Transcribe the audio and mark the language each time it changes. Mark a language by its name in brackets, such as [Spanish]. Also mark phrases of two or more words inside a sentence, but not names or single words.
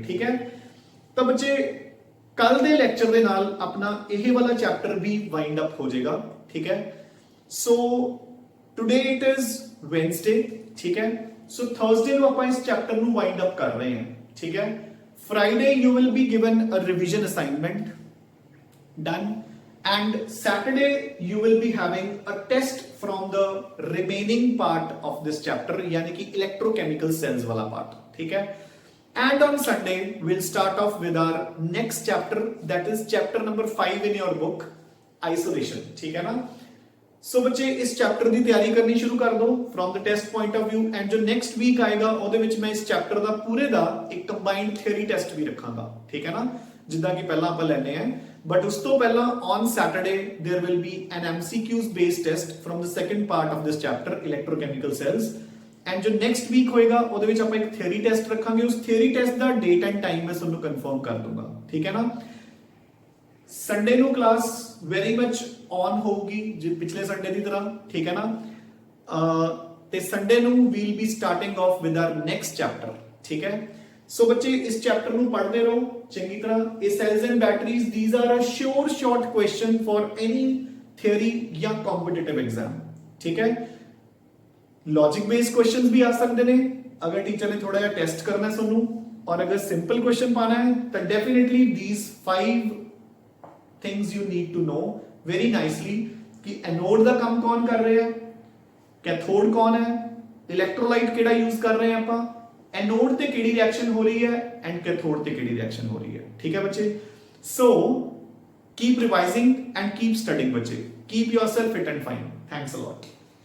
[Punjabi] ਠੀਕ ਹੈ, ਤਾਂ ਬੱਚੇ ਕੱਲ ਦੇ ਲੈਕਚਰ ਦੇ ਨਾਲ ਆਪਣਾ ਇਹ ਵਾਲਾ ਚੈਪਟਰ ਵੀ [English] wind up [Punjabi] ਹੋ ਜਾਏਗਾ। ਠੀਕ ਹੈ, [English] so today it is Wednesday. [Punjabi] ਠੀਕ ਹੈ, ਸੋ ਥਰਸਡੇ ਨੂੰ ਆਪਾਂ ਇਸ ਚੈਪਟਰ ਨੂੰ [English] wind up [Punjabi] ਕਰ ਰਹੇ ਹਾਂ। ਠੀਕ ਹੈ, [English] Friday you will be given a revision assignment done and Saturday you will be having a test from the remaining part of this chapter [Hindi] यानी कि [English] electrochemical cells wala part. [Hindi] ठीक है, [English] and on Sunday we'll start off with our next chapter, that is chapter number 5 in your book, isolation. [Hindi] ठीक है ना। सो बच्चे इस चैप्टर की तैयारी करनी शुरू कर दो [English] from the test point of view and [Hindi] जो [English] next week [Hindi] आएगा [Punjabi] ਉਹਦੇ ਵਿੱਚ [Hindi] मैं इस chapter [Punjabi] ਦਾ ਪੂਰੇ ਦਾ ਇੱਕ [English] combined theory test [Punjabi] ਵੀ ਰੱਖਾਂਗਾ। ਠੀਕ ਹੈ ਨਾ, ਜਿੱਦਾਂ ਕਿ ਪਹਿਲਾਂ ਆਪਾਂ ਲੈਣੇ ਆ, [English] but [Punjabi] ਉਸ ਤੋਂ ਪਹਿਲਾਂ [English] on Saturday there will be an MCQs based test from the second part of this chapter electrochemical cells and जो next week [Punjabi] ਹੋਏਗਾ ਉਹਦੇ ਵਿੱਚ ਆਪਾਂ ਇੱਕ [English] theory test ਰੱਖਾਂਗੇ। [Punjabi] ਉਸ [English] theory test [Punjabi] ਦਾ [English] date and time [Punjabi] ਮੈਂ ਤੁਹਾਨੂੰ confirm ਕਰ ਦੂੰਗਾ। ਠੀਕ ਹੈ ਨਾ। ਸੰਡੇ ਨੂੰ ਕਲਾਸ [English] very much on [Punjabi] ਹੋਊਗੀ ਜਿ ਪਿਛਲੇ ਸੰਡੇ ਦੀ ਤਰ੍ਹਾਂ। ਠੀਕ ਹੈ ਨਾ, ਤੇ ਸੰਡੇ ਨੂੰ [English] we'll be starting off with our next chapter. [Punjabi] ਠੀਕ ਹੈ, ਸੋ ਬੱਚੇ ਇਸ ਚੈਪਟਰ ਨੂੰ ਪੜ੍ਹਦੇ ਰਹੋ ਚੰਗੀ ਤਰ੍ਹਾਂ। [English] ਇਹ cells and batteries these are a sure short question for any theory ਜਾਂ competitive exam. [Punjabi] ਠੀਕ ਹੈ, [English] logic based questions [Hindi] भी आ सकते हैं अगर टीचर ने थोड़ा टेस्ट करना है सुनू, और अगर [English] simple question [Hindi] पाना है तो [English] definitely these 5 things you need to know very nicely [Hindi] कि एनोड का काम कौन कर रहे हैं, कैथोड कौन है, इलेक्ट्रोलाइट केड़ा यूज कर रहे हैं ਆਪਾਂ, एनोड [Punjabi] ਤੇ ਕਿਹੜੀ [Hindi] रिएक्शन हो रही है एंड कैथोड [Punjabi] ਤੇ ਕਿਹੜੀ [Hindi] रिएक्शन हो रही है। ठीक है बच्चे, [English] so keep revising and keep studying बच्चे, keep yourself fit and fine. thanks a lot.